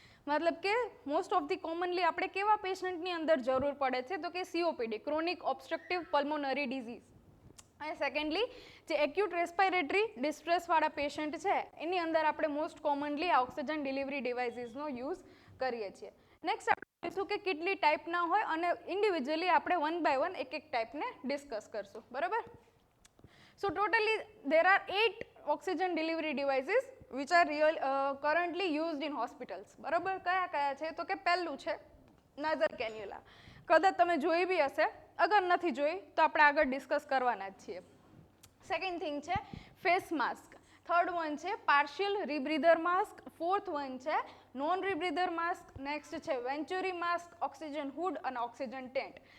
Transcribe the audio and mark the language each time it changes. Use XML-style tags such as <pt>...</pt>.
<gu>મતલબ કે most of the commonly આપણે કેવા પેશન્ટની અંદર જરૂર પડે છે? તો કે COPD, chronic obstructive pulmonary disease. અને સેકન્ડલી જે એક્યુટ રેસ્પિરેટરી ડિસ્ટ્રેસવાળા પેશન્ટ છે એની અંદર આપણે મોસ્ટ કોમનલી આ ઓક્સિજન ડિલિવરી ડિવાઇસીસનો યુઝ કરીએ છીએ. નેક્સ્ટ આપણે જોઈશું કે કેટલી ટાઈપના હોય અને ઇન્ડિવિજ્યુઅલી આપણે વન બાય વન એક એક ટાઈપને ડિસ્કસ કરશું.</gu> <en>બરાબર, so totally there are 8 oxygen delivery devices which are currently used in hospitals.</en> <gu>બરાબર, કયા કયા છે? તો કે પહેલું છે નાઝલ કેન્યુલા. કદાચ તમે જોઈ બી હશે, અગર નથી જોઈ તો આપણે આગળ ડિસ્કસ કરવાના જ છીએ. સેકન્ડ થિંગ છે ફેસ માસ્ક. થર્ડ વન છે પાર્શિયલ રિબ્રીધર માસ્ક. ફોર્થ વન છે નોન રિબ્રીધર માસ્ક. નેક્સ્ટ છે વેન્ચુરી માસ્ક, ઓક્સિજન હુડ અને ઓક્સિજન ટેન્ટ.</gu>